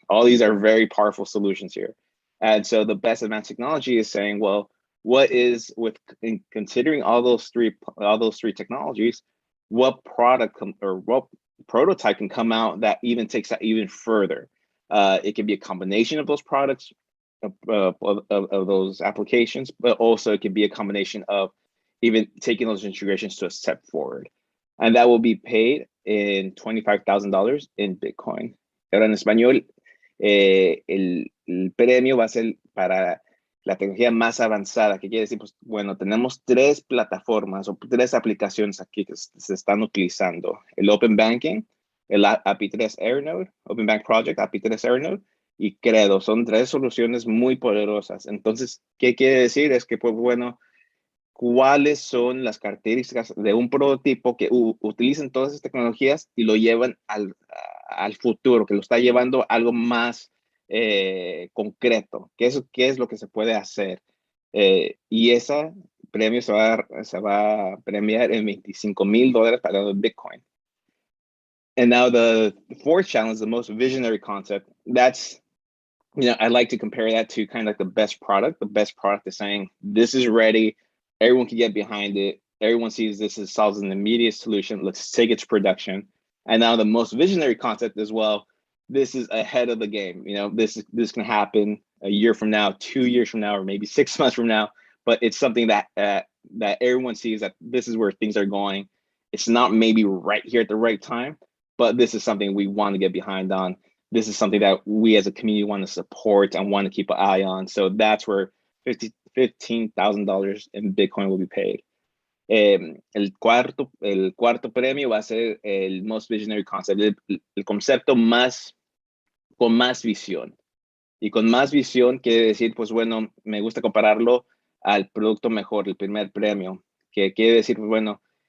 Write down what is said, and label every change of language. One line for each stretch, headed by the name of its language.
English: All these are very powerful solutions here. And so the Best Advanced Technology is saying, well, what is in considering all those three technologies, what product or what prototype can come out that even takes that even further? It can be a combination of those products, of those applications, but also it can be a combination of even taking those integrations to a step forward. And that will be paid in $25,000 in Bitcoin.
Spanish: Ahora en español, el premio va a ser para la tecnología más avanzada, que quiere decir, pues, bueno, tenemos 3 plataformas o 3 aplicaciones aquí que se están utilizando: el Open Banking, el API 3 Airnode, Open Bank Project, API 3 Airnode y Credo. Son 3 soluciones muy poderosas. Entonces, ¿qué quiere decir? Es que, pues, bueno, ¿cuáles son las características de un prototipo que utilicen todas esas tecnologías y lo llevan al futuro, que lo está llevando a algo más concreto? ¿Qué es lo que se puede hacer? Y ese premio se va a premiar en $25,000 para Bitcoin.
English: And now the fourth challenge, the most visionary concept, that's, I like to compare that to kind of like the best product. The best product is saying, this is ready. Everyone can get behind it. Everyone sees this solves an immediate solution. Let's take it to production. And now the most visionary concept as well, this is ahead of the game. This can happen a year from now, 2 years from now, or maybe 6 months from now. But it's something that everyone sees that this is where things are going. It's not maybe right here at the right time, but this is something we want to get behind on. This is something that we as a community want to support and want to keep an eye on. So that's where $15,000 in Bitcoin will be paid.
Spanish: El cuarto premio va a ser el Most Visionary Concept, el concepto con más visión. Y con más visión quiere decir, pues bueno, me gusta compararlo al producto mejor, el primer premio, que quiere decir, pues bueno,